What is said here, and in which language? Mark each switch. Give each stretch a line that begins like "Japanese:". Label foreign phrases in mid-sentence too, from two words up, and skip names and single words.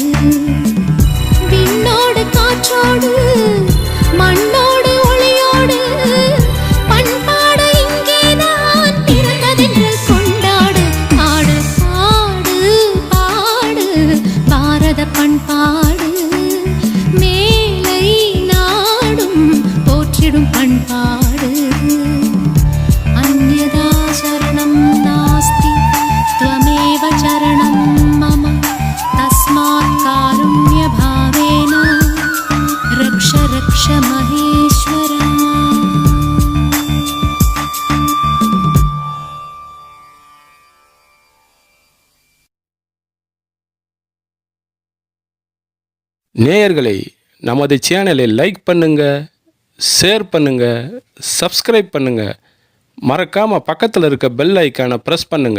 Tamil: விண்ணோடு காற்றோடு மண்ணோடு ஒளியோடு பண்பாடு இங்கேதான் பிறந்ததென்று கொண்டாடு. பாடு பாடு பாடு பாரத பண்பாடு. மேலை நாடும் போற்றிடும் பண்பாடு.
Sanskrit: अन्यथा शरणं नास्ति त्वमेव चरणं मम तस्मात् कारुण्यभावेन रक्ष रक्ष महेश्वरा.
Tamil: நேயர்களை நமது சேனலை லைக் பண்ணுங்க, ஷேர் பண்ணுங்க, சப்ஸ்கிரைப் பண்ணுங்க, மறக்காம பக்கத்தில் இருக்க பெல் ஐக்கானை ப்ரெஸ் பண்ணுங்க.